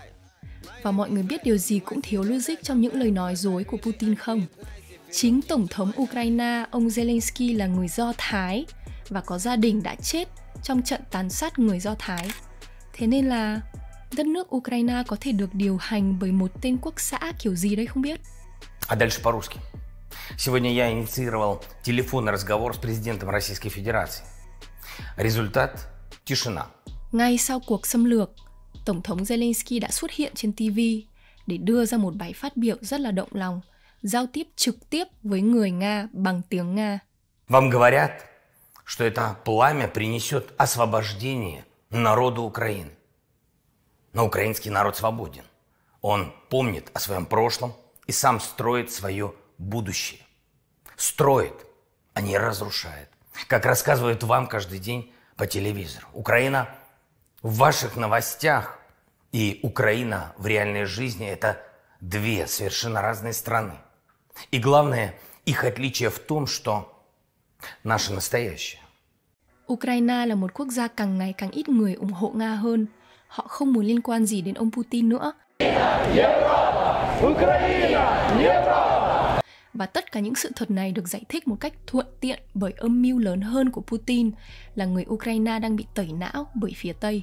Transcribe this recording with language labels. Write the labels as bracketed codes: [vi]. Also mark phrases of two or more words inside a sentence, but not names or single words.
[vi] Và mọi người biết điều gì cũng thiếu logic trong những lời nói dối của Putin không? Chính Tổng thống Ukraine, ông Zelensky là người Do Thái và có gia đình đã chết trong trận tàn sát người Do Thái. Thế nên là đất nước Ukraine có thể được điều hành bởi một tên quốc xã kiểu gì đấy không biết. [ru] А дальше по-русски. Сегодня я инициировал телефонный разговор с президентом Российской Федерации. Результат – тишина. [vi] Ngay sau cuộc xâm lược, Tổng thống Zelensky đã xuất hiện trên TV để đưa ra một bài phát biểu rất là động lòng, giao tiếp trực tiếp với người Nga bằng tiếng Nga. [ru] Вам говорят, что это пламя принесет освобождение народу Украины. Но украинский народ свободен. Он помнит о своем прошлом и сам строит свое будущее. Строит, а не разрушает. Как рассказывают вам каждый день по телевизору. Украина в ваших новостях и Украина в реальной жизни – это две совершенно разные страны. И главное, их отличие в том, что наше настоящее. [vi] Ukraine là một quốc gia càng ngày càng ít người ủng hộ Nga hơn. Họ không muốn liên quan gì đến ông Putin nữa. Và tất cả những sự thật này được giải thích một cách thuận tiện bởi âm mưu lớn hơn của Putin là người Ukraine đang bị tẩy não bởi phía Tây.